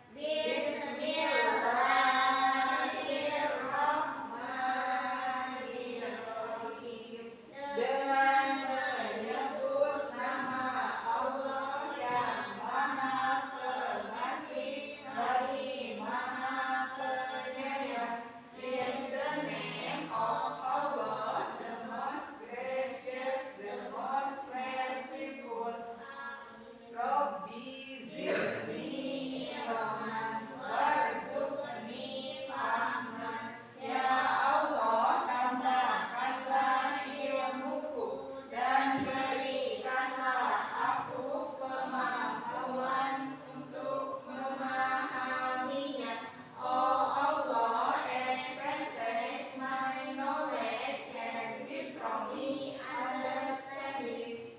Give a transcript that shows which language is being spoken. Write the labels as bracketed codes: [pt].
[ar] Bismillahirrahmanirrahim. [id] Dengan menyebut nama Allah yang Maha Pengasih lagi Maha Penyayang. [en] In the name of Allah, the most gracious, the most merciful. [ar] Rabbi zidni ilman warzuqni fahman. [id] Ya Allah, tambahkanlah ilmuku dan berikanlah aku kemampuan untuk memahaminya. [en] Oh Allah, increase my knowledge and give me understanding.